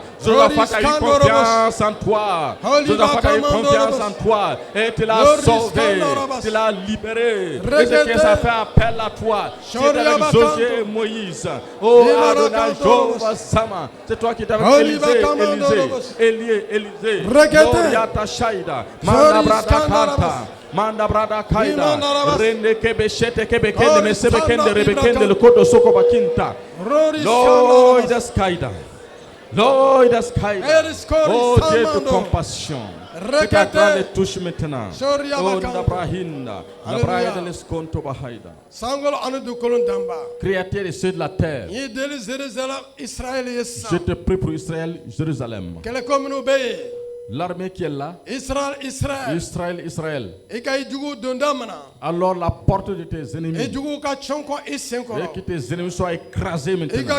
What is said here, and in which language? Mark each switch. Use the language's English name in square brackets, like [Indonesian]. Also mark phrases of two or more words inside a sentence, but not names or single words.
[French] Josaphat a eu confiance en toi. Josaphat a eu confiance en toi. Et tu l'as sauvé. Tu l'as libéré. Ézéchias a fait appel à toi. Tu es avec Josué et Moïse. Oh Adonai, Jéhovah Sama. C'est toi qui es avec Élisée. Gloriata Shaida. Mandabrada Kanta. Mandabrada Kaida. Rende Kebeshete Kebekende Mesebekende Rebekende le Kodo Soko Bakinta. Lord Askaida. Lord Askaida. Oh Dieu de compassion. Que ta grâce les touche maintenant. Oh Nabrahinda. Nabraya de l'esconto Bahaida. Créateur des cieux de la terre. Je te prie pour Israël, Jérusalem. L'armée qui est là, Israël. Alors la porte de tes ennemis, et que tes ennemis soient écrasés maintenant.